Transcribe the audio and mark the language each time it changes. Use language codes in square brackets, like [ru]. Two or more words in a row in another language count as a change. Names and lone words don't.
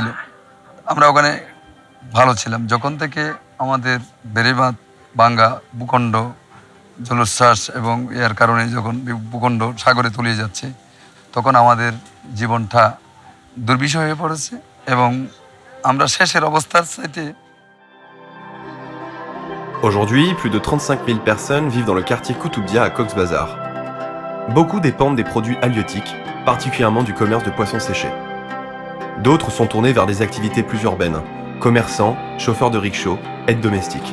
[bn] আমরা ওখানে ভালো ছিলাম। যখন থেকে আমাদের বেড়িবাঁধ ভাঙ্গা, ভূখণ্ড জলোচ্ছ্বাস এবং এর কারণে যখন ভূখণ্ড সাগরে তলিয়ে যাচ্ছে, তখন আমাদের জীবনটা দুর্বিষহ হয়ে পড়েছে এবং আমরা শেষের অবস্থার চাইতে। [fr] Aujourd'hui, plus de 35 000 personnes vivent dans le quartier Koutoubdia à Cox's Bazar. Beaucoup dépendent des produits halieutiques, particulièrement du commerce de poissons séchés. D'autres sont tournés vers des activités plus urbaines, commerçants, chauffeurs de rickshaw, aides domestiques.